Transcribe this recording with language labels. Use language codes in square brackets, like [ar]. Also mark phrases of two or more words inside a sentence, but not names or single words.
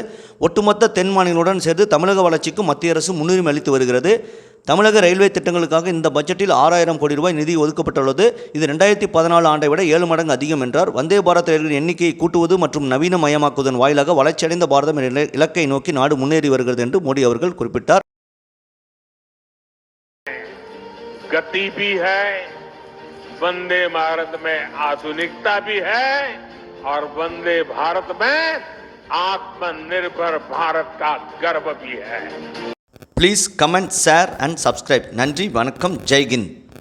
[ta] ஒட்டுமொத்த தென் மாநிலங்களுடன் சேர்த்து தமிழக வளர்ச்சிக்கும் மத்திய அரசு முன்னுரிமை அளித்து வருகிறது. தமிழக ரயில்வே திட்டங்களுக்காக இந்த பட்ஜெட்டில் 6000 கோடி ரூபாய் நிதி ஒதுக்கப்பட்டுள்ளது. இது 2014 ஆண்டை விட 7 மடங்கு அதிகம் என்றார். வந்தே பாரத் ரயில்களின் எண்ணிக்கையை கூட்டுவது மற்றும் நவீனமயமாக்குவதன் வாயிலாக வளர்ச்சியடைந்த பாரதம் என்ற இலக்கை நோக்கி நாடு முன்னேறி வருகிறது என்று மோடி அவர்கள் குறிப்பிட்டார். [hi] गति भी है, वंदे भारत में आधुनिकता भी है और वंदे भारत में आत्मनिर्भर भारत का गर्व भी है. [en] Please comment, share and subscribe. [ta] நன்றி, வணக்கம், [hi] जय हिंद.